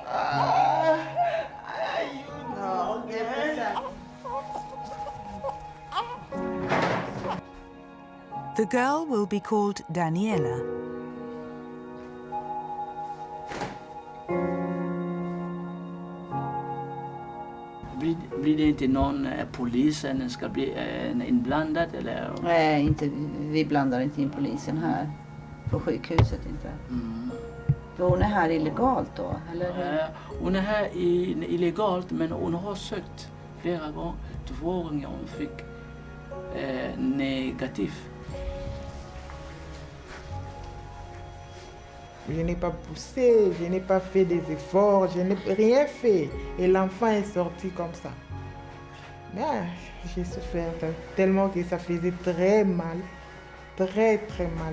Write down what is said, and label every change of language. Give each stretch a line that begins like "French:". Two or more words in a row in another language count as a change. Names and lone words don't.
Swedish: Ja, det är så.
English: The girl will be called Daniela.
Swedish: Blir det inte någon polisen ska bli inblandad eller? Nej, inte, vi blandar inte in polisen här. På sjukhuset inte. För hon är här illegalt då, eller? Hon är här illegalt, men hon har sökt flera gånger. 2 gånger hon fick negativ.
French: Je n'ai pas poussé, je n'ai pas fait des efforts, je n'ai rien fait. Et l'enfant est sorti comme ça. Mais j'ai souffert tellement que ça faisait très mal. Très mal.